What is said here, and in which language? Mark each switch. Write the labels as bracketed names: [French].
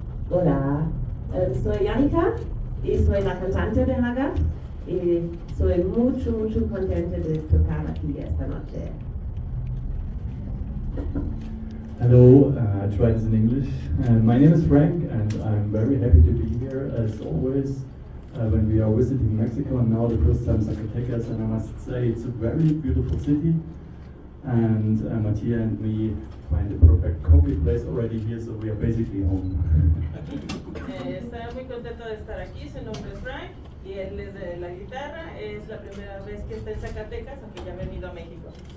[Spanish] Hola, soy Annika y soy la cantante de Haggard y soy mucho contenta de tocar aquí esta noche. [English] Hello, I try this in English. My name is Frank and I'm very happy to be here as always when we are visiting Mexico and now the first time Zacatecas, and I must say it's a very beautiful city, and Mattia and me find the perfect coffee place already here, so we are basically home. [Spanish] Está muy contento de estar aquí, su nombre es Frank y él es de la guitarra, es la primera vez que está en Zacatecas, aunque ya ha venido a México.